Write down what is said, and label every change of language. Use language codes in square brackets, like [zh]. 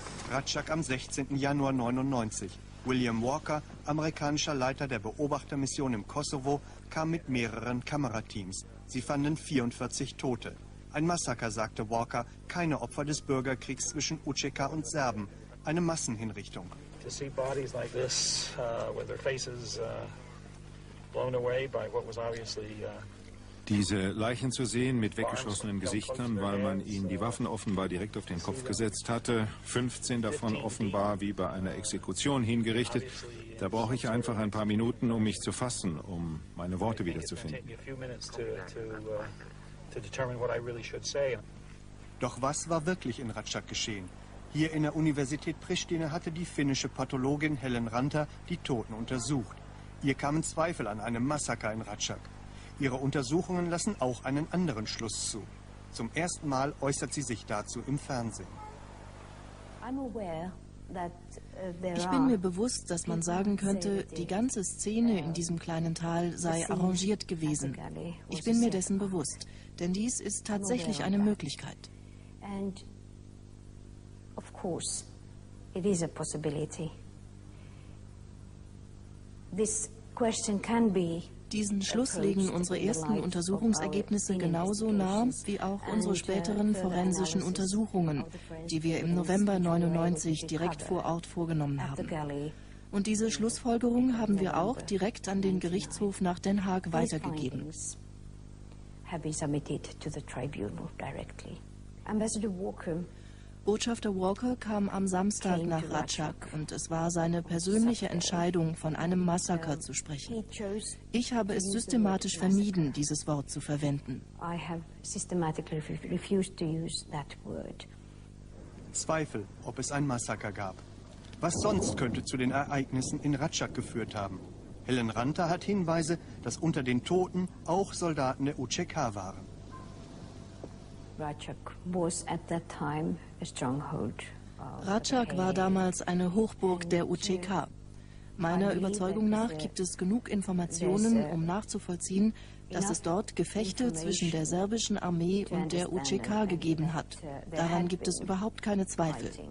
[de] Ratschak am 16. Januar 1999. William Walker, amerikanischer Leiter der Beobachtermission im Kosovo, kam mit mehreren Kamerateams. Sie fanden 44 Tote. Ein Massaker, sagte Walker, keine Opfer des Bürgerkriegs zwischen UÇK und Serben. Eine Massenhinrichtung. [en] To see bodies like this, with their faces blown away by what was obviously [de] Diese Leichen zu sehen mit weggeschossenen Gesichtern, weil man ihnen die Waffen offenbar direkt auf den Kopf gesetzt hatte, 15 davon offenbar wie bei einer Exekution hingerichtet, da brauche ich einfach ein paar Minuten, um mich zu fassen, um meine Worte wiederzufinden. Doch was war wirklich in Ratschak geschehen? Hier in der Universität Pristina hatte die finnische Pathologin Helen Ranter die Toten untersucht. Ihr kamen Zweifel an einem Massaker in Ratschak. Ihre Untersuchungen lassen auch einen anderen Schluss zu. Zum ersten Mal äußert sie sich dazu im Fernsehen. Ich bin mir bewusst, dass man sagen könnte, die ganze Szene in diesem kleinen Tal sei arrangiert gewesen. Ich bin mir dessen bewusst, denn dies ist tatsächlich eine Möglichkeit. [en] Of course, it is a possibility. This question can be [de] Diesen Schluss legen unsere ersten Untersuchungsergebnisse genauso nah wie auch unsere späteren forensischen Untersuchungen, die wir im November 1999 direkt vor Ort vorgenommen haben. Und diese Schlussfolgerung haben wir auch direkt an den Gerichtshof nach Den Haag weitergegeben. Botschafter Walker kam am Samstag nach Ratschak und es war seine persönliche Entscheidung, von einem Massaker zu sprechen. Ich habe es systematisch vermieden, dieses Wort zu verwenden. Zweifel, ob es ein Massaker gab. Was sonst könnte zu den Ereignissen in Ratschak geführt haben? Helen Ranter hat Hinweise, dass unter den Toten auch Soldaten der UÇK waren. [en] Ratschak was at that time a stronghold. [de] Ratschak war damals eine Hochburg der UÇK. Meiner Überzeugung nach gibt es genug Informationen, um nachzuvollziehen, dass es dort Gefechte zwischen der serbischen Armee und der UÇK gegeben hat. Daran gibt es überhaupt keine Zweifel.